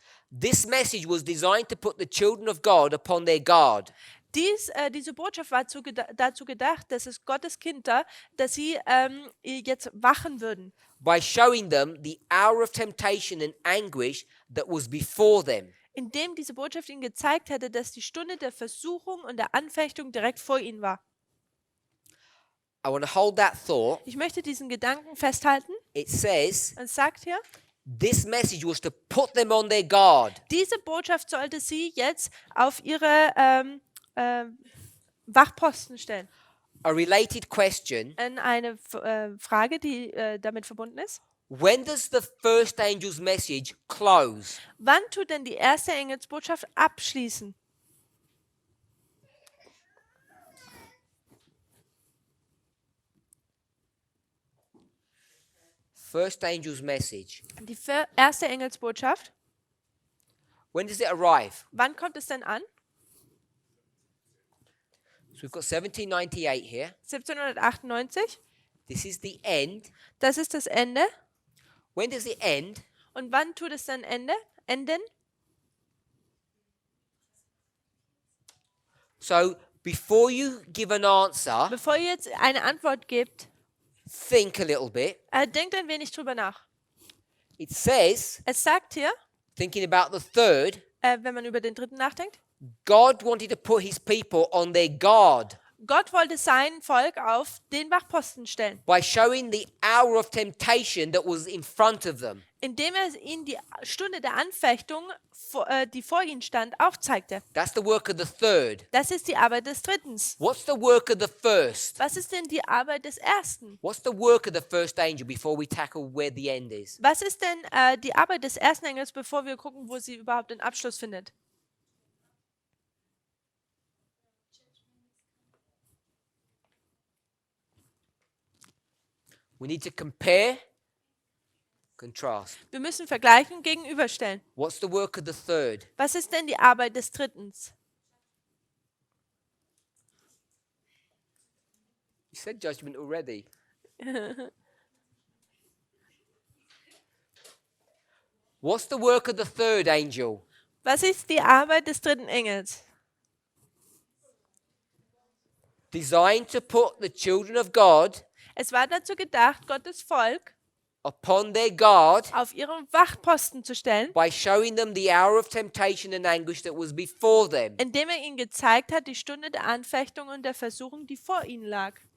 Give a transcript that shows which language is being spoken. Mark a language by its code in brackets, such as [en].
[en] This message was designed to put the children of God upon their guard. [de] Diese Botschaft war dazu gedacht, dass es Gottes Kinder, dass sie jetzt wachen würden. [en] by showing them the hour of temptation and anguish that was before them. [de] indem diese Botschaft ihnen gezeigt hätte, dass die Stunde der Versuchung und der Anfechtung direkt vor ihnen war. [en] I want to hold that thought. [de] Ich möchte diesen Gedanken festhalten. [en] It says [de] Es sagt hier, [en] this message was to put them on their guard. [de] diese Botschaft sollte sie jetzt auf ihre Wachposten stellen. [en] A related question. [de] Eine Frage, die damit verbunden ist. [en] When does the first angel's message close? [de] Wann tut denn die erste Engelsbotschaft abschließen? [en] First angel's message. [de] Die erste Engelsbotschaft. [en] When does it arrive? [de] Wann kommt es denn an? [en] So we've got 1798 here. [de] 1798. [en] This is the end. [de] Das ist das Ende. [en] When does it end? [de] Und wann tut es dann enden? [en] So before you give an answer, [de] Bevor ihr jetzt eine Antwort gebt, [en] think a little bit. [de] denkt ein wenig drüber nach. [en] It says, [de] Es sagt hier, [en] thinking about the third, [de] wenn man über den dritten nachdenkt, [en] God wanted to put his people on their guard [de] Gott wollte sein Volk auf den Wachposten stellen, [en] by showing the hour of temptation that was in front of them. [de] indem er ihnen die Stunde der Anfechtung, die vor ihnen stand, aufzeigte. [en] That's the work of the third. [de] Das ist die Arbeit des Drittens. [en] What's the work of the first? [de] Was ist denn die Arbeit des Ersten? [en] What's the work of the first angel before we tackle where the end is? [de] Was ist denn die Arbeit des ersten Engels, bevor wir gucken, wo sie überhaupt den Abschluss findet? [en] We need to compare, contrast. [de] Wir müssen vergleichen, gegenüberstellen. [en] What's the work of the third? [de] Was ist denn die Arbeit des Drittens? [en] You said judgment already. What's the work of the third angel? [de] Was ist die Arbeit des dritten Engels? [en] Designed to put the children of God [de] Es war dazu gedacht, Gottes Volk [en] upon their guard [de] auf ihren Wachposten zu stellen, [en] by showing them the hour of temptation and anguish that was before them. [de] indem er ihnen gezeigt hat, die Stunde der Anfechtung und der Versuchung, die vor ihnen lag.